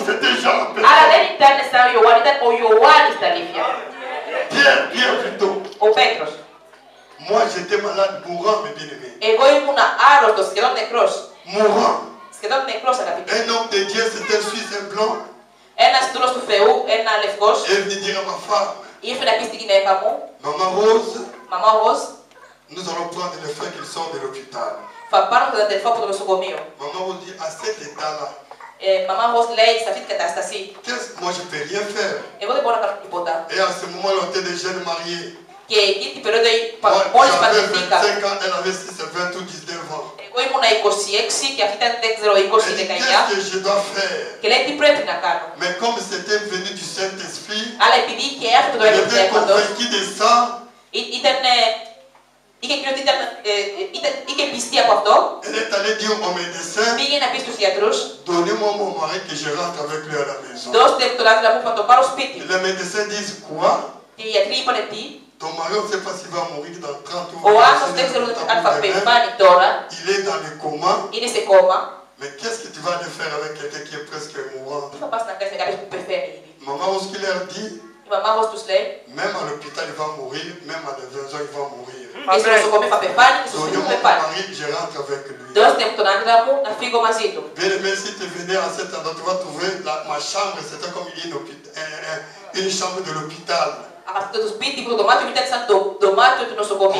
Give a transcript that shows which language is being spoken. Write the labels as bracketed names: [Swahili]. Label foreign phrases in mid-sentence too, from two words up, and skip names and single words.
[French] intelligent. [Greek] Αλλά δεν ήταν σαν ο Ιωάννη, ήταν ο Ιωάννης τα αλήθεια. [French] Pierre plutôt. [Greek] Ο Πέτρος. [French] Moi, j'étais malade, mourant, mes bien-aimés. [Greek] Εγώ ήμουν άρρωστος, σχεδόν νεκρός. [French] Mourant. [Greek] Σχεδόν νεκρός, αγαπητοί. [French] Un homme de Dieu, c'était un Suisse, un blanc. [Greek] Ένας δούλος του Θεού, ένα λευκός, [French] Et il venait dire à ma femme, [Greek] ήρθε να πει στη γυναίκα μου, [French] Maman Rose, [Greek] μαμά Ροζ, [French] nous allons prendre les frères qui sortent de l'hôpital. [Greek] θα πάρουμε τον αδελφό από το νοσοκομείο. [French] Maman Rose dit, à cet état-là, [Greek] Μαμά Ροζ λέει σε αυτή την κατάσταση, [French] moi je ne peux rien faire. [Greek] εγώ δεν μπορώ να κάνω τίποτα. [French] Et à ce moment-là, on était des jeunes mariés. [Greek] Και εκείνη την περίοδο [French] Moi, [Greek] μόλις [French] j'avais [Greek] παντρευτήκα. [French] 25 ans, elle avait 6, 20 ou 19 ans. [Greek] Εγώ ήμουνα 26 και αυτή ήταν, δεν ξέρω, 20 [French] Elle dit, [Greek] 19. [French] qu'est-ce que je dois faire? [Greek] Και λέει τι πρέπει να κάνω. [French] Mais comme c'était venu du Saint-Esprit, [Greek] Αλλά επειδή είχε έρθει το [French] elle [Greek] έργο του [French] était [Greek] Πνεύματος, [French] convaincue de ça. [Greek] είχε πει ότι είχε πιστεί από αυτό, [French] Elle est allée dire au médecin, [Greek] πήγε να πει στους γιατρούς, [French] donnez-moi mon mari que je rentre avec lui à la maison. [Greek] δώστε τον άντρα μου να το πάρω σπίτι. [French] Les médecins disent quoi? [Greek] Και οι γιατροί είπανε τι, [French] Ton mari, on ne sait pas s'il va mourir dans 30 ou [Greek] ο [French] 40 [Greek] άνθρωπος δεν ξέρω αν θα πεθάνει τώρα, [French] Il est dans le coma. [Greek] είναι σε κόμμα. [French] Mais qu'est-ce que tu vas aller faire avec quelqu'un qui est presque mourant? [Greek] Τι θα πας να κάνεις με κάποιος που πεθαίνει ήδη. [French] Maman, ce qu'il leur dit, [Greek] Η μαμά μου τους λέει, [French] même à l'hôpital, il va mourir, même à la maison, il va mourir. [Greek] και στο νοσοκομείο θα πεθάνει και στο σπίτι [French] Donnez-moi [Greek] θα [French] mon [Greek] πεθάνει. [French] mari, je rentre avec lui. [Greek] Δώστε μου τον άντρα μου να φύγω μαζί του. [French] Bien aimé, si tu venais à cet endroit, tu vas trouver ma chambre, c'était comme une chambre de l'hôpital. [Greek] Αυτό το σπίτι που το δωμάτιο ήταν σαν το δωμάτιο του νοσοκομείου.